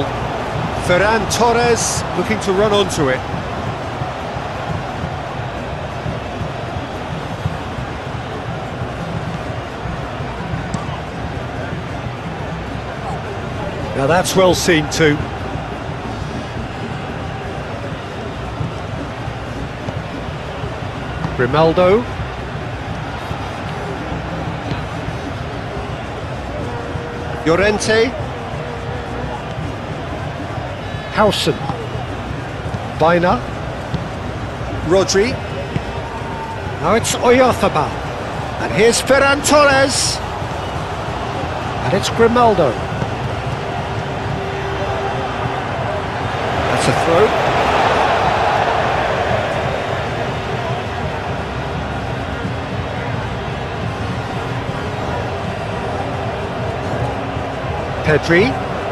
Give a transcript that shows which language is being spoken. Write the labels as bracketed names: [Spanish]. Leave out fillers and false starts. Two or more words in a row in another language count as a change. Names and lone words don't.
[English] Ferran Torres looking to run onto it. Now that's well seen too. Grimaldo. Llorente. Hausen. Baina. Rodri. Now it's Oyarzábal. And here's Ferran Torres. And it's Grimaldo. That's a throw. Pedri.